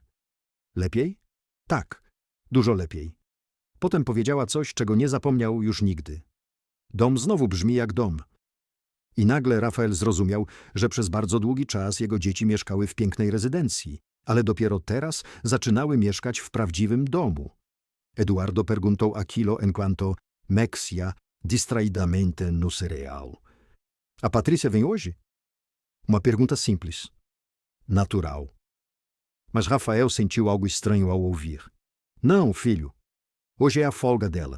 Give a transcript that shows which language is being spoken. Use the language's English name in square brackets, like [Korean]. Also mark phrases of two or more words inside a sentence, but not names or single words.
[Polish] Lepiej? Tak, dużo lepiej. Potem powiedziała coś, czego nie zapomniał już nigdy. Dom znowu brzmi jak dom. I nagle Rafael zrozumiał, że przez bardzo długi czas jego dzieci mieszkały w pięknej rezydencji, ale dopiero teraz zaczynały mieszkać w prawdziwym domu. [Portuguese] Eduardo perguntou aquilo enquanto Mexia distraidamente no cereal. A Patrícia vem hoje? Uma pergunta simples. Natural. Mas Rafael sentiu algo estranho ao ouvir. Não, filho. Hoje é a folga dela.